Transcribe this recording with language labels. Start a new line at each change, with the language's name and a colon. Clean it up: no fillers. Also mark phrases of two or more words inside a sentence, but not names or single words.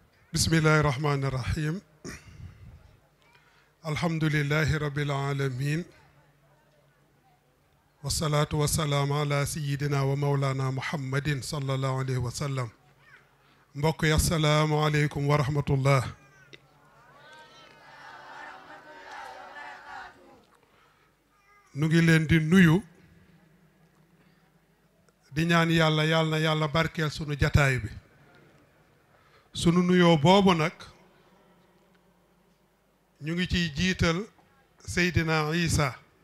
Arabic: بسم الله الرحمن الرحيم الحمد لله رب العالمين والصلاة والسلام على سيدنا ومولانا محمد صلى الله عليه وسلم
Wolof: mbokk yi
Arabic: السلام عليكم ورحمة الله
Wolof: nu ngi leen di nuyu di ñaan yàlla yàlla na yàlla barkeel sunu jataay bi sunu nuyoo boobu nag ñu ngi ciy jiital Seydina Isa